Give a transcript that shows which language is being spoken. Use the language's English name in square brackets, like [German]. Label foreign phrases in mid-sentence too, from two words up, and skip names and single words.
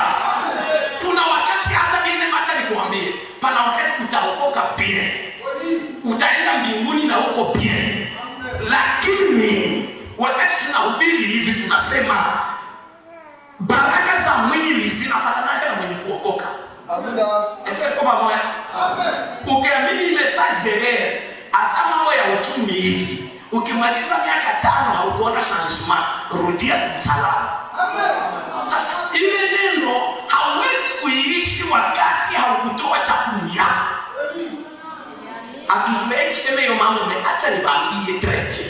[Swahili] Kuna wakati hata mimi macha nikuambie, pana wakati utaokoka pia, utaenda mbinguni na uko pia. Lakini wakati tunahubiri hivi tunasema baraka za mwili zinafanana na mwenye kuokoka. Amina. [French] Est-ce que pamoja? Amen. Ukiamini message de l'air, [Swahili] hata mambo ya uchumi hivi, ukimaliza miaka 5 haukuona changement, rudia msalaba. Amen. Sasa ile neno hauwezi kuiishi wakati haukutoa chakula. Atuzuie kusema hiyo mambo, acha niwaambie treke.